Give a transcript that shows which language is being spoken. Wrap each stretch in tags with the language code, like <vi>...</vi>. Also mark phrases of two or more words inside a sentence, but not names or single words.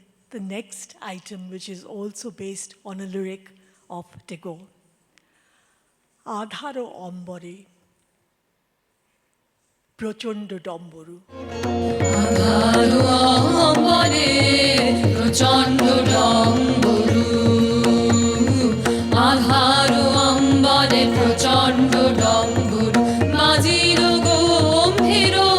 <en>the next item, which is also based on a lyric of Tagore.</en> <bn>আধারো অম্বরে, প্রচণ্ড ডম্বরু. আধারো অম্বরে প্রচণ্ড ডম্বরু আধারো অম্বরে প্রচণ্ড ডম্বরু বাজিল গম্ভীর</bn>